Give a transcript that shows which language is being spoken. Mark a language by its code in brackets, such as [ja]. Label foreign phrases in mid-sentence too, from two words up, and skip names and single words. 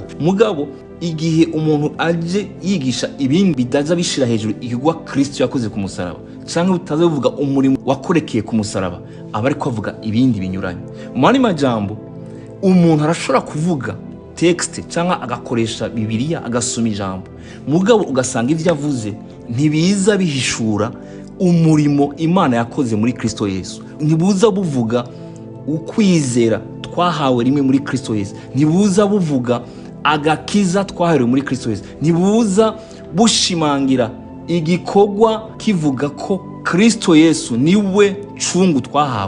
[rn] Mugabo igihe umuntu aje yigisha ibindi bidaza bishira hejuru igwa Kristo yakoze ku musaraba canke utazavuga umurimo wakorekeye ku musaraba aba ariko avuga ibindi binyuranye. Mu majambo umuntu arashobora kuvuga texte canke agakoresha Bibiliya agasoma ijambo mugabo ugasanga ivyo avuze ntibiza bihishura umurimo Imana yakoze muri Kristo Yesu. Ntibuza buvuga ukwizera twahawe rimwe muri Kristo Yesu, ntibuza buvuga agakiza twahawe muri Kristo Yesu, ntibuza bushimangira igikorwa kivuga ko Kristo Yesu niwe cungu twahawe.